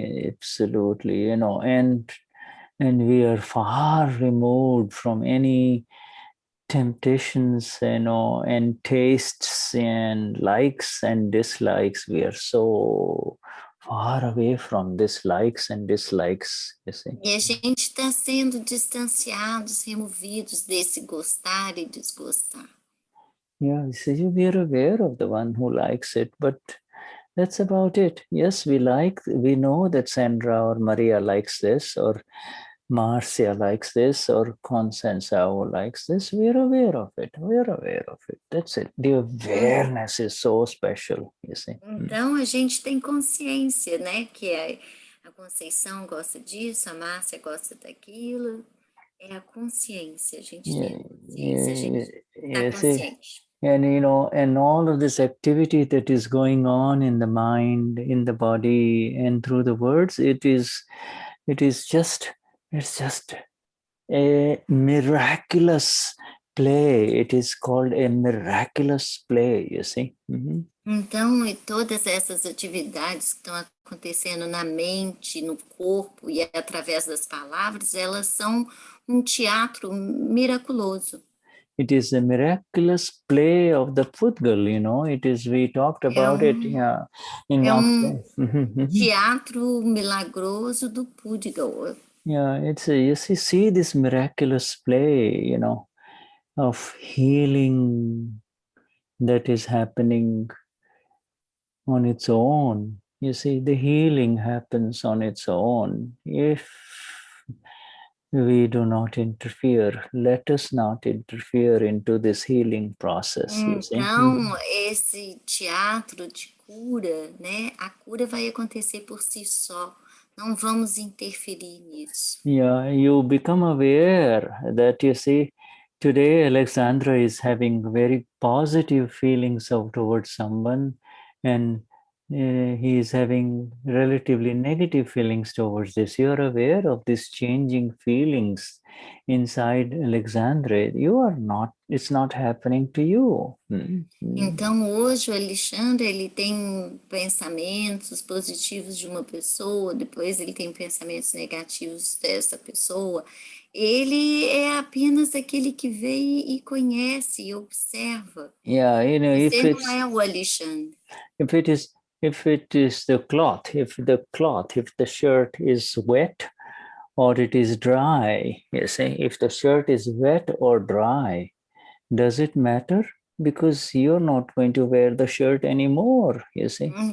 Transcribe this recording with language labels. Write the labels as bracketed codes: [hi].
[en] Absolutely, you know, and we are far removed from any temptations, you know, and tastes and likes and dislikes. We are so far away from these likes and dislikes, you see. [pt] E a gente está sendo distanciados, removidos desse gostar e desgostar. [en] Yeah, you see, we are aware of the one who likes it, but that's about it. Yes, we know that Sandra or Maria likes this, or Marcia likes this, or Constanza likes this. We're aware of it. That's it. The awareness is so special, you see. [pt] Então, a gente tem consciência, né? Que a Conceição gosta disso, a Márcia gosta daquilo. É a consciência. A gente tem a consciência, a gente está consciente. [en] And you know, and all of this activity that is going on in the mind, in the body, and through the words, it's just a miraculous play. It is called a miraculous play, you see. [pt] Então, e todas essas atividades que estão acontecendo na mente, no corpo e através das palavras, elas são um teatro miraculoso. [en] it is a miraculous play of the Pudgal, you know. It is, we talked about it, yeah, in [pt] teatro milagroso do Pudgal. [en] Yeah, it's a, you see this miraculous play, you know, of healing that is happening on its own. You see, the healing happens on its own if we do not interfere. Let us not interfere into this healing process. You see? [pt] Então, esse teatro de cura, né? A cura vai acontecer por si só. Não vamos interferir nisso. [en] Yeah, you become aware that, you see, today Alexandra is having very positive feelings towards someone, and he is having relatively negative feelings towards this. You are aware of these changing feelings inside Alexandra. You are not, it's not happening to you. [pt] Então, hoje o Alexandre, ele tem pensamentos positivos de uma pessoa, depois ele tem pensamentos negativos dessa pessoa. Ele é apenas aquele que vê e conhece e observa. [en] Yeah, you know, [pt] Você não é o Alexandre. [en] If it is the cloth, if the shirt is wet or it is dry, you see, if the shirt is wet or dry, does it matter? Because you're not going to wear the shirt anymore, you see.